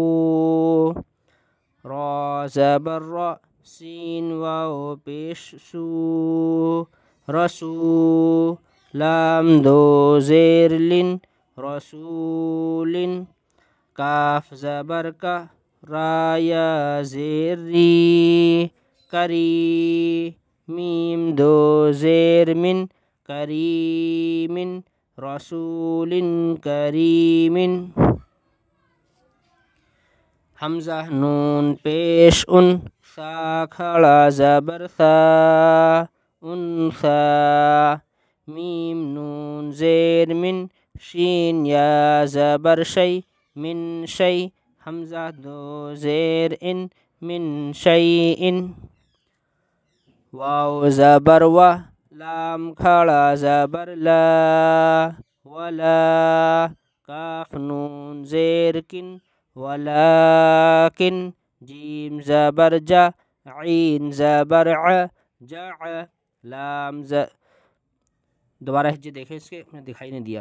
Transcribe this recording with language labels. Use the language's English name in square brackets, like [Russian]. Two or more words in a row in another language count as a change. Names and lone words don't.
[Urdu] را زبر را، سین واو پیش سو، رسو، لام دو زیر لن، رسول، کاف زبر کا، را یا زیر ری، کری، میم دو زیر من، کریم، رسول کریم۔ حمزہ نون پیش ان، سا کھڑا زبر ثا، انثا، میم نون زیر من، شین یا زبر شی، من شی حمزہ دو زیر ان، [Arabic] من شیء. [Urdu] واو زبر و، لام کھڑا زبر لا، ولا کاف نون زیر کن، ولیکن. جیم زبر جا، عین زبر ع، جع. لام دوبارہ ہجے دیکھیں اس کے، میں دکھائی نہیں دیا.